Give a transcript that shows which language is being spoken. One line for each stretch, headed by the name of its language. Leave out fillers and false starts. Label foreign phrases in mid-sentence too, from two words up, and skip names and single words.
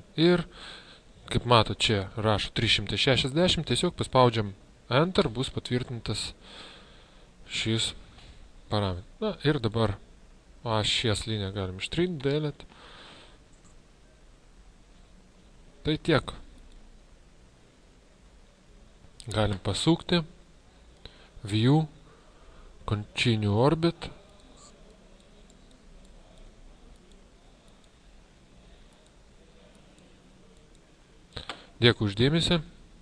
Lithuanian: Ir, kaip mato, čia rašo 360, tiesiog paspaudžiam Enter, bus patvirtintas šis parametras. Na, ir dabar ašies liniją galim ištrinti, delete. Tai tiek. Galim pasukti,
English: view, continue orbit.
Lithuanian: Dėkui už dėmesį.